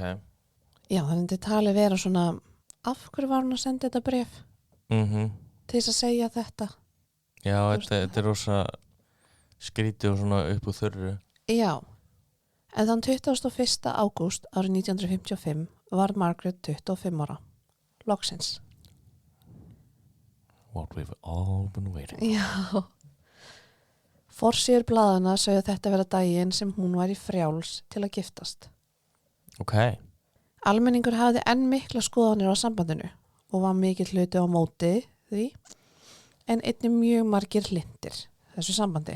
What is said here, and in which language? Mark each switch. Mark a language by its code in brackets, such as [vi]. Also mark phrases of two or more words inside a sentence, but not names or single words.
[is] Já, þannig þetta talið vera svona af hverju var hún að senda þetta bréf til þess að segja þetta. Já, þetta er rosa skrítið og svona upp úr þurru. Já, en þann 21. ágúst árið 1955 var Margaret 25 ára. Loksins. [en] What we've all been waiting. [is] Já. Forsíður blaðana sögðu þetta vera daginn sem hún var í frjáls til að giftast. Ok. Almenningur hafði enn mikla skoðanir á sambandinu og var mikill hluti á móti því, en einnig mjög margir hlindir þessu sambandi.